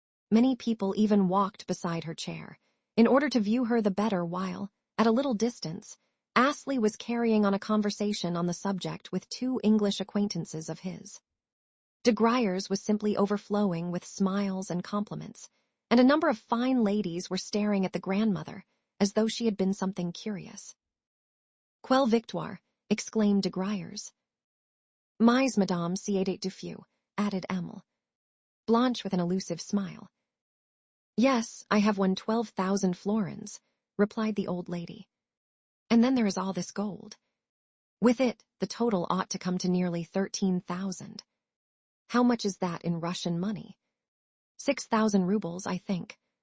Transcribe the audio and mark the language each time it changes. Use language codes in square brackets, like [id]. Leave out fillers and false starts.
[en] Many people even walked beside her chair, in order to view her the better while, at a little distance, Astley was carrying on a conversation on the subject with two English acquaintances of his. De Gruyers was simply overflowing with smiles and compliments, and a number of fine ladies were staring at the grandmother as though she had been something curious. [fr] Quelle victoire, [en] exclaimed [fr] de Gruyers. Mais madame, c'est du feu, [en] added [fr] Emile. [en] Blanche with an elusive smile. Yes, I have won 12,000 florins, replied the old lady. And then there is all this gold. With it, the total ought to come to nearly 13,000. How much is that in Russian money? 6,000 rubles, I think.